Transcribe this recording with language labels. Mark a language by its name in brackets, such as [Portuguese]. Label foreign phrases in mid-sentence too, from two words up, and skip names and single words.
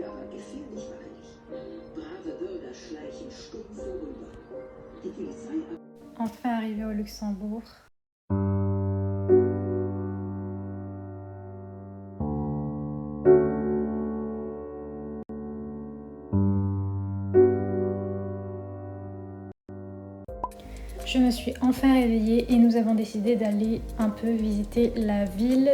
[German] Gefährlich war er nicht. Brave Bürger schleichen stumm vorüber. Die Polizei... [French] Enfin arrivé au Luxembourg. Je me suis enfin réveillée et nous avons décidé d'aller un peu visiter la ville.